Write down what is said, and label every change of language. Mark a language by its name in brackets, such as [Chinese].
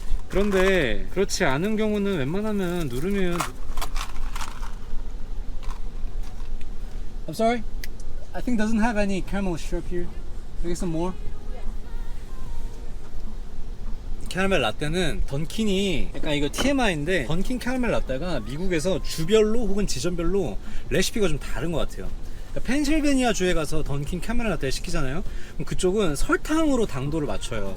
[Korean] 그런데 그렇지 않은 경우는 웬만하면 누르면. [English] I'm sorry? I think doesn't have any caramel syrup here. Can I get some more? [Korean] 캐러멜 라떼는 던킨이, 약간 이거 TMI인데 던킨 캐러멜 라떼가 미국에서 주별로 혹은 지점별로 레시피가 좀 다른 것 같아요. 그러니까 펜실베니아 주에 가서 던킨 캐러멜 라떼 시키잖아요. 그럼 그쪽은 설탕으로 당도를 맞춰요.